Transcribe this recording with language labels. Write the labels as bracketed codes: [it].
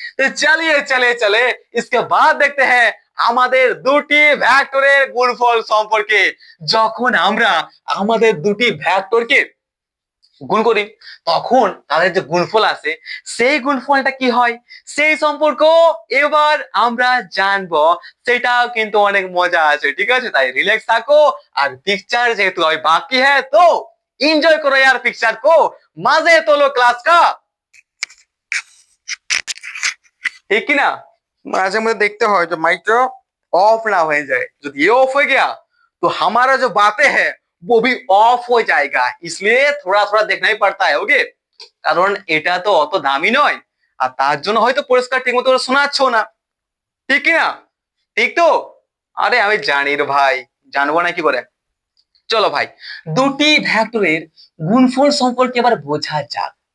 [bn] তো চলিয়ে চলে চলে [hi] इसके बाद देखते हैं [bn] আমাদের দুটি ভেক্টরের গুণফল সম্পর্কে। যখন আমরা আমাদের দুটি ভেক্টরকে গুণ করি তখন তাদের যে গুণফল আছে সেই গুণফলটা কি হয় সেই সম্পর্ক এবার আমরা জানবো। সেটাও কিন্তু অনেক মজা আছে, ঠিক আছে? তাই রিল্যাক্স থাকো, আর পিকচার যেহেতু [hi] अभी बाकी है तो एंजॉय करो यार पिक्चर को, मजे तो लो क्लास का। ठीक है ना? माঝে মধ্যে देखते हो जो माइक जो ऑफ ना हो जाए, যদি ये ऑफ हो गया तो हमारा जो बातें है वो भी ऑफ हो जाएगा, इसलिए थोड़ा थोड़ा देखना ही पड़ता है। [bn] ओके, কারণ এটা তো অত দামি নয়, আর তার জন্য হয়তো পরিষ্কার ঠিক মতো শোনাচ্ছ না। ঠিক কি না? ঠিক তো? আরে আমি জানি রে ভাই, জানবো না কি করে? চলো ভাই, দুটি ভেক্টরের গুণফল সম্পর্কে এবার বোঝা যাক।